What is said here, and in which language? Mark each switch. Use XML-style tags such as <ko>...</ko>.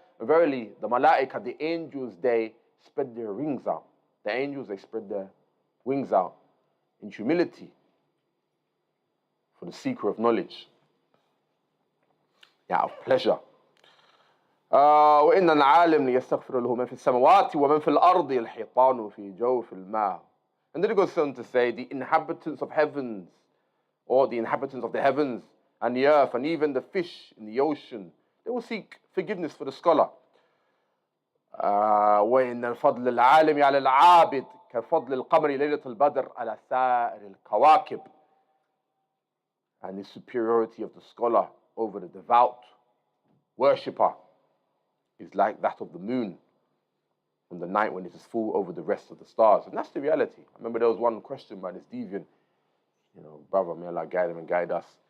<en>Verily, the malaika, the angels, they spread their wings out. The angels, they spread their wings out in humility for the seeker of knowledge. Out of pleasure.</en> <ar>وإن العالم ليستغفر له من في السماوات ومن في الأرض الحيطان في جوف الماء.</ar> <en>And then it goes on to say, the inhabitants of heavens, or the inhabitants of the heavens and the earth, and even the fish in the ocean, they will seek forgiveness for the scholar.</en> <ar>وإن الفضل العالم على العابد كفضل القمر ليلة البدر على سائر الكواكب.</ar> <en>And the superiority of the scholar over the devout worshipper is like that of the moon on the night when it is full over the rest of the stars. And that's the reality. I remember there was one question by this deviant, brother, may Allah guide him and guide us.</en>